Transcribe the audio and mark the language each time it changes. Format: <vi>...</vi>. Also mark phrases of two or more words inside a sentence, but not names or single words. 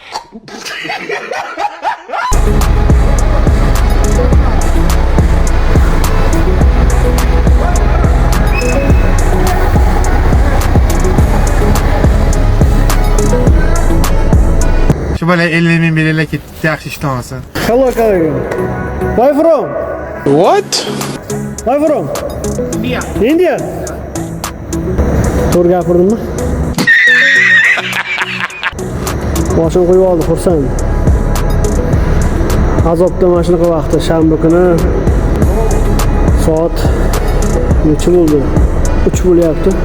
<uz>Shu bola 50 ming belgilar ketdi, yaxshi ishdan olsin.</uz> <en>Hello, colleague. Where from? What? Where from? India.</en> <uz>To'g'ri gapirdimmi? Boshini qo'yib oldi, xursand. Azobda mana shunaqa vaqtda shanba kuni soat necha bo'ldi? 3 bo'lyapti.</uz>